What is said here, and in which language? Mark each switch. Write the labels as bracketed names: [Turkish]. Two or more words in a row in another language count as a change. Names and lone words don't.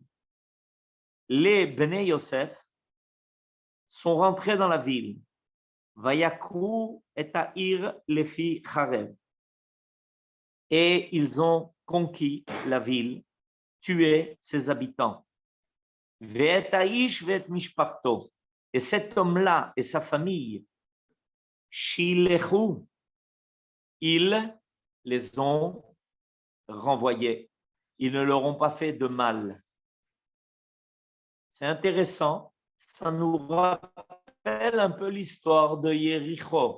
[French] Les Bnei Yosef sont rentrés dans la ville. [Hebrew] ויכו את העיר לפי חרב. [French] Et ils ont conquis la ville, tué ses habitants. [Hebrew] ואת האיש ואת משפחתו. [French] Et cet homme-là et sa famille, shilechu, ils les ont renvoyés. Ils ne leur ont pas fait de mal. C'est intéressant, ça nous rappelle un peu l'histoire de Yéricho.